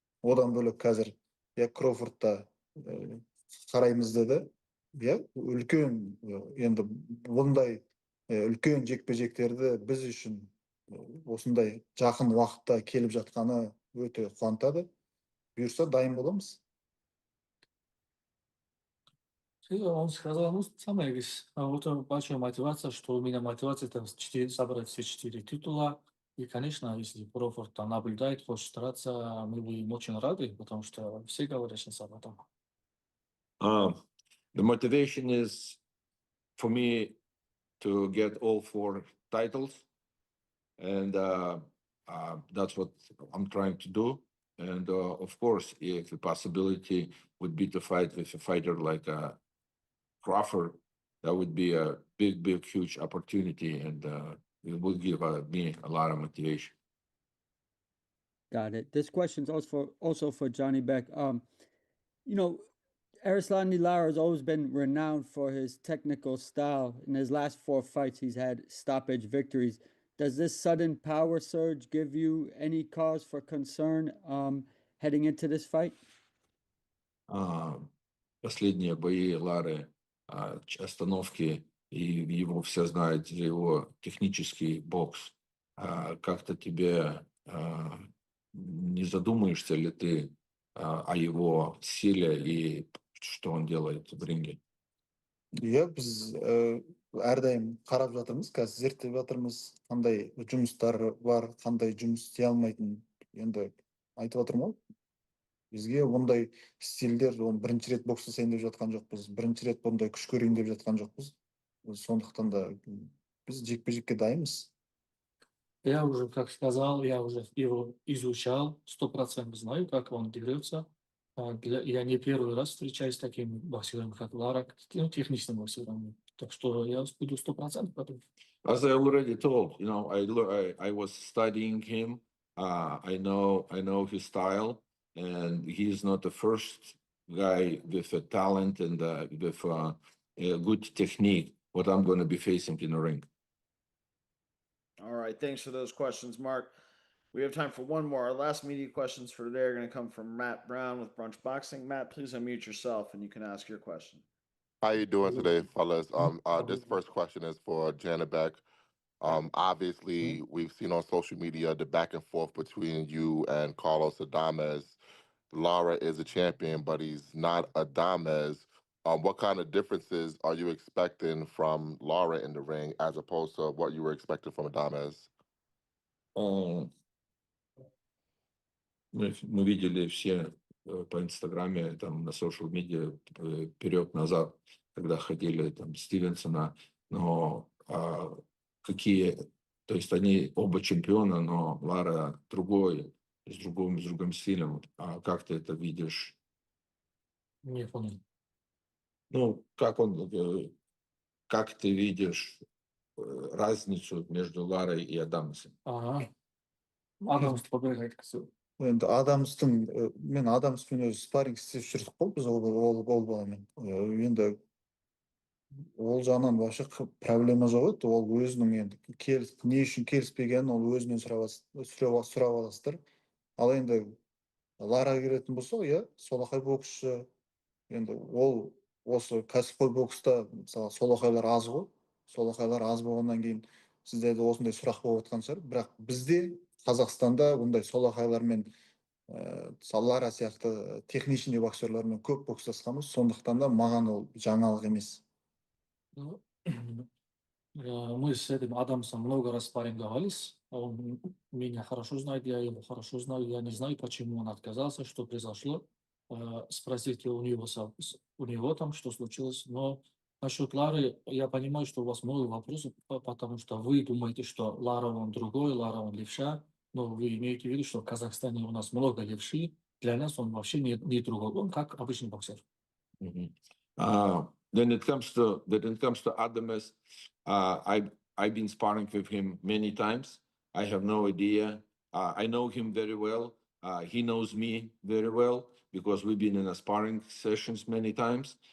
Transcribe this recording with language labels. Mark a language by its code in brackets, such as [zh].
[kk] Одан бөлек қазір Кроуфордта қараймыз деді. Үлкен енді бұндай үлкен жекпе-жектерді біз үшін осындай жақын уақытта келіп жатқаны өте қуантады. Бұйырса дайын боламыз. [ru] Он сказал, самая вот большая мотивация, что у меня мотивация там собрать все 4 титула. И, конечно, если Кроуфорд там наблюдает, хочет стараться, мы будем очень рады, потому что все говорят сейчас об этом. [en] The motivation is for me to get all 4 titles, and that's what I'm trying to do. And of course, if the possibility would be to fight with a fighter like Crawford, that would be a big, huge opportunity, and it will give me a lot of motivation. Got it. This question's also for Janibek. Arislani Lara has always been renowned for his technical style. In his last 4 fights, he's had stoppage victories. Does this sudden power surge give you any cause for concern heading into this fight? [ru] Последние бои Лары, остановки, и его все знают за его технический бокс. Как-то тебе не задумаешься ли ты о его силе и что он делает в ринге? [kk] Біз әрдайым қарап жатырмыз, қазір зерттеп жатырмыз, қандай жұмыстары бар, қандай жұмыс істей алмайтын, енді айтып отырмын ғой. Бізге бұндай стильдер, бірінші рет бокс жасайын деп жатқан жоқпыз, бірінші рет бұндай күш көрейін деп жатқан жоқпыз. Сондықтан да біз жекпе-жекке дайынбыз. [ru] Я уже, как сказал, я уже его изучал, 100% знаю, как он дерется. Я не первый раз встречаюсь с такими боксерами, как Лара, техничными боксерами. Так что я буду 100% готов. [en] As I already told, I was studying him. I know his style, and he is not the first guy with a talent and with a good technique. What I'm going to be facing in the ring. All right, thanks for those questions, Mark. We have time for one more. Our last media questions for today are going to come from Matt Brown with Brunch Boxing. Matt, please unmute yourself and you can ask your question. How you doing today, fellas? This first question is for Janibek. Obviously, we've seen on social media the back and forth between you and Carlos Adames. Lara is a champion, but he's not Adames. what kind of differences are you expecting from Lara in the ring as opposed to what you were expecting from Adames? [ru] Мы видели все по Инстаграме, там на social медиа вперед-назад, когда ходили там Стивенсона, но какие, то есть они оба чемпиона, но Лара другой, с другим стилем. А как ты это видишь? Не понял. Ну, как ты видишь разницу между Ларой и Адамсом? [kk] Ага. Адамсты побегает кісі. Енді мен Адамспен өзі спарринг істеп жүрдік қой біз ол баламен. Енді ол жағынан вообще проблема жоқ еді. Ол өзінің енді не үшін келіспегенін ол өзінен сұрап аласыздар. Ал енді Лараға келетін болсақ, иә, солақай боксшы. Енді ол осы кәсіпқой бокста мысалы солақайлар аз ғой. Солақайлар аз болғаннан кейін сіздерде осындай сұрақ болып жатқан шығар. Бірақ бізде Қазақстанда бұндай солақайлармен Лара сияқты техничный боксерлармен көп бокстасқанбыз. Сондықтан да маған ол жаңалық емес. [ru] Мы с этим Адамсом много раз спарринговались. Он меня хорошо знает, я его хорошо знаю. Я не знаю, почему он отказался, что произошло. Спросите у него там, что случилось. Но насчет Лары, я понимаю, что у вас много вопросов, потому что вы думаете, что Лара он другой, Лара он левша. Но вы имеете в виду, что в Казахстане у нас много левши. Для нас он вообще не другой. Он как обычный боксер. [en] When it comes to Adames, I've been sparring with him many times. I have no idea. I know him very well. He knows me very well because we've been in a sparring sessions many times.